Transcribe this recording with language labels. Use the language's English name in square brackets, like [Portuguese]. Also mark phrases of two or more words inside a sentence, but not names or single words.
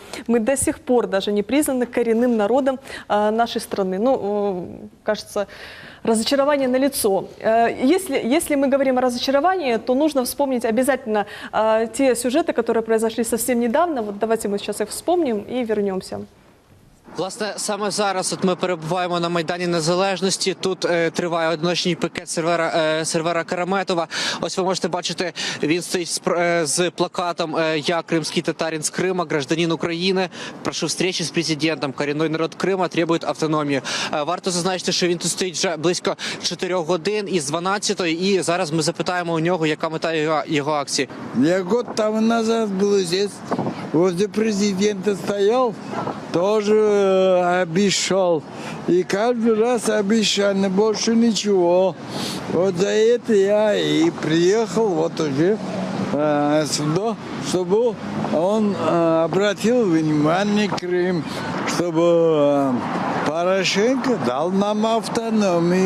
[Russian] Мы до сих пор даже не признаны коренным народом нашей страны. Ну, кажется, разочарование налицо. Если мы говорим о разочаровании, то нужно вспомнить обязательно те сюжети, которые произошли совсем недавно. Вот давайте мы сейчас их вспомним и вернемся. [Ukrainian] Власне, саме зараз ми перебуваємо на Майдані Незалежності. Тут триває одиночний пікет сервера Караметова. Ось ви можете бачити, він стоїть з плакатом «Я кримський татарин з Крима, гражданин України. [Russian] Прошу встречи [Ukrainian] з президентом. Корінний народ Крима требує автономії». Варто зазначити, що він тут стоїть вже близько 4 годин із 12-ї. І зараз ми запитаємо у нього, яка мета його акції. [Russian] Я год тому назад был здесь, возле президента стоял, тоже обещал. И каждый раз обещал, но больше ничего. Вот за это я и приехал вот уже сюда, чтобы он обратил внимание Крым, чтобы Порошенко дал нам автономию.